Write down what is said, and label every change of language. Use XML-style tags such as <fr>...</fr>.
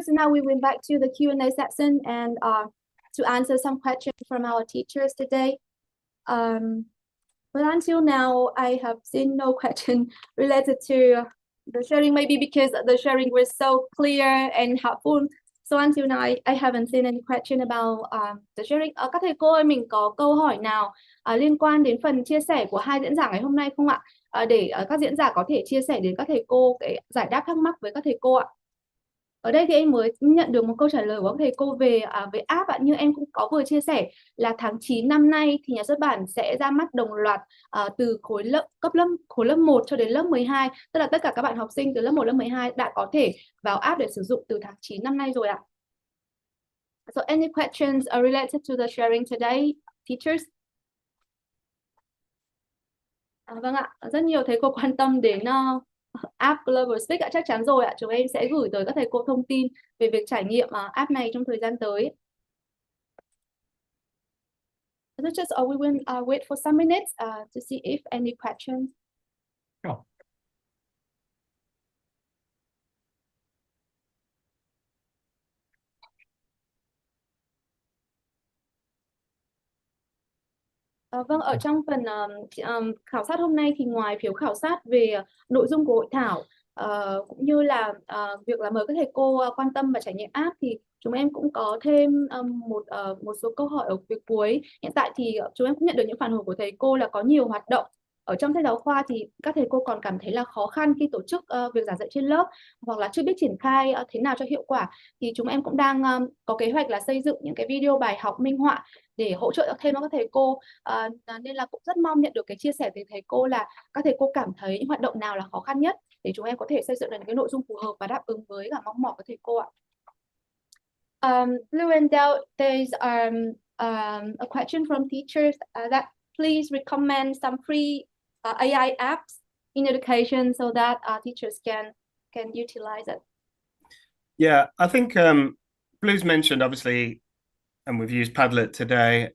<en>So now we went back to the Q&A section and to answer some questions from our teachers today. But until now, I have seen no question related to the sharing, maybe because the sharing was so clear and helpful. So until now, I haven't seen any question about the sharing.</en> <vi>Các thầy cô ơi, mình có câu hỏi nào liên quan đến phần chia sẻ của hai diễn giả ngày hôm nay không ạ? Để các diễn giả có thể chia sẻ đến các thầy cô cái giải đáp thắc mắc với các thầy cô ạ. Ở đây thì em mới nhận được một câu trả lời của các thầy cô về app ạ. Như em cũng có vừa chia sẻ là tháng 9 năm nay thì nhà xuất bản sẽ ra mắt đồng loạt từ khối lớp 1 cho đến lớp 12. Tức là tất cả các bạn học sinh từ lớp 1 lớp 12 đã có thể vào app để sử dụng từ tháng 9 năm nay rồi ạ.</vi> <en>So any questions related to the sharing today, teachers?</en> <vi>Vâng ạ, rất nhiều thầy cô quan tâm đến app Global Speak ạ, chắc chắn rồi ạ. Chúng em sẽ gửi tới các thầy cô thông tin về việc trải nghiệm app này trong thời gian tới.</vi> <en>So just we will wait for some minutes to see if any questions. Sure.</en> <vi>Vâng, ở trong phần khảo sát hôm nay thì ngoài phiếu khảo sát về nội dung của hội thảo cũng như là việc là mời các thầy cô quan tâm và trải nghiệm app thì chúng em cũng có thêm một số câu hỏi ở phía cuối. Hiện tại thì chúng em cũng nhận được những phản hồi của thầy cô là có nhiều hoạt động ở trong sách giáo khoa thì các thầy cô còn cảm thấy là khó khăn khi tổ chức việc giảng dạy trên lớp, hoặc là chưa biết triển khai thế nào cho hiệu quả. Thì chúng em cũng đang có kế hoạch là xây dựng những cái video bài học minh họa để hỗ trợ thêm cho các thầy cô, nên là cũng rất mong nhận được cái chia sẻ từ thầy cô là các thầy cô cảm thấy những hoạt động nào là khó khăn nhất để chúng em có thể xây dựng được những cái nội dung phù hợp và đáp ứng với cả mong mỏi của thầy cô ạ.</vi> <en>Blue and Del, there's a question from teachers that please recommend some free AI apps in education so that teachers can utilize it. Yeah, I think Blue's mentioned obviously, and we've used Padlet today.</en>